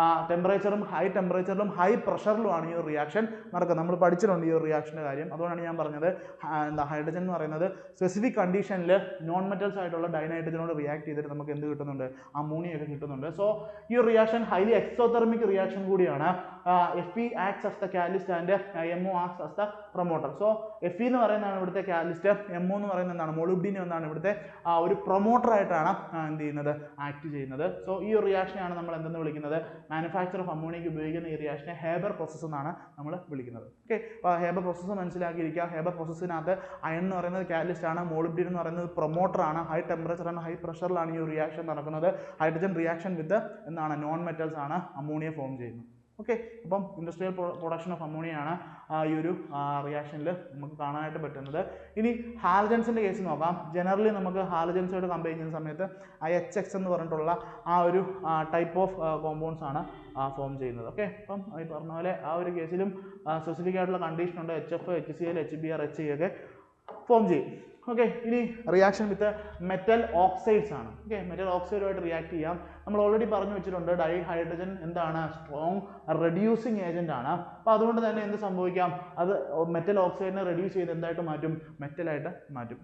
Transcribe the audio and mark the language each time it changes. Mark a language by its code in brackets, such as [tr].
[ml] ടെമ്പറേച്ചറും high ടെമ്പറേച്ചറിലും high പ്രഷറിലുമാണ് ഈ ഒരു reaction നടക്കുന്നത്. നമ്മൾ പഠിച്ചിട്ടുണ്ട് ഈ ഒരു റിയാക്ഷൻ്റെ കാര്യം. അതുകൊണ്ടാണ് ഞാൻ പറഞ്ഞത് ഹൈഡ്രജൻ എന്ന് പറയുന്നത് സ്പെസിഫിക് കണ്ടീഷനിൽ നോൺ മെറ്റൽസ് ആയിട്ടുള്ള ഡൈനൈട്രജനോട് റിയാക്ട് ചെയ്തിട്ട് നമുക്ക് എന്ത് കിട്ടുന്നുണ്ട്? അമോണിയ ഒക്കെ കിട്ടുന്നുണ്ട്. സോ ഈ ഒരു റിയാക്ഷൻ ഹൈലി എക്സോതെർമിക് റിയാക്ഷൻ കൂടിയാണ്. [en] Fe acts as the catalyst and MO acts as the promoter. [ml] So Fe എന്ന് പറയുന്നതാണ് ഇവിടുത്തെ കാറ്റലിസ്റ്റ്, MO എന്ന് പറയുന്നത് എന്താണ്, മോളിബ്ഡിനം എന്നാണ് ഇവിടുത്തെ ഒരു പ്രൊമോട്ടർ ആയിട്ടാണ് എന്ത് ചെയ്യുന്നത്, ആക്ട് ചെയ്യുന്നത്. സോ ഈ ഒരു റിയാക്ഷനെയാണ് നമ്മൾ എന്തെന്ന് വിളിക്കുന്നത്, മാനുഫാക്ചർ ഓഫ് അമോണിയക്ക് ഉപയോഗിക്കുന്ന ഈ റിയാക്ഷനെ ഹേബർ പ്രോസസ്സ് എന്നാണ് നമ്മൾ വിളിക്കുന്നത്. ഓക്കെ, അപ്പോൾ ഹേബർ പ്രോസസ്സ് മനസ്സിലാക്കിയിരിക്കുക. ഹേബർ പ്രോസസ്സിനകത്ത് അയൺ എന്ന് പറയുന്നത് കാറ്റലിസ്റ്റ് ആണ്, മോളിബ്ഡിനം എന്ന് പറയുന്നത് പ്രൊമോട്ടർ ആണ്. ഹൈ ടെമ്പറേച്ചർ ആൻഡ് ഹൈ പ്രഷറിലാണ് ഈ ഒരു റിയാക്ഷൻ നടക്കുന്നത്. ഹൈഡ്രജൻ റിയാക്ഷൻ വിത്ത് എന്താണ്, നോൺ മെറ്റൽസ് ആണ് അമോണിയ ഫോം ചെയ്യുന്നത്. ഓക്കെ, അപ്പം ഇൻഡസ്ട്രിയൽ പ്രൊഡക്ഷൻ ഓഫ് അമോണിയ ആണ് ഈ ഒരു റിയാക്ഷനിൽ നമുക്ക് കാണാനായിട്ട് പറ്റുന്നത്. ഇനി ഹാലജൻസിൻ്റെ കേസ് നോക്കാം. ജനറലി നമുക്ക് ഹാലജൻസോട് കമ്പയർ ചെയ്യുന്ന സമയത്ത് HX എന്ന് പറഞ്ഞിട്ടുള്ള ആ ഒരു ടൈപ്പ് ഓഫ് കോമ്പൗണ്ട്സ് ആണ് ഫോം ചെയ്യുന്നത്. ഓക്കെ, അപ്പം ഈ പറഞ്ഞ പോലെ ആ ഒരു കേസിലും സ്പെസിഫിക് ആയിട്ടുള്ള കണ്ടീഷൻ ഉണ്ട്. HF, HCl, HBr, HE ഒക്കെ ഫോം ചെയ്യും. ഓക്കെ, ഇനി റിയാക്ഷൻ വിത്ത് മെറ്റൽ ഓക്സൈഡ്സ് ആണ്. ഓക്കെ, മെറ്റൽ ഓക്സൈഡുമായിട്ട് റിയാക്ട് ചെയ്യാം. നമ്മൾ ഓൾറെഡി പറഞ്ഞു വെച്ചിട്ടുണ്ട് ഡൈഹൈഡ്രജൻ എന്താണ്, സ്ട്രോങ് റെഡ്യൂസിങ് ഏജന്റ് ആണ്. അപ്പോൾ അതുകൊണ്ട് തന്നെ എന്ത് സംഭവിക്കാം, അത് മെറ്റൽ ഓക്സൈഡിനെ റെഡ്യൂസ് ചെയ്ത് എന്തായിട്ട് മാറ്റും, മെറ്റലായിട്ട് മാറ്റും.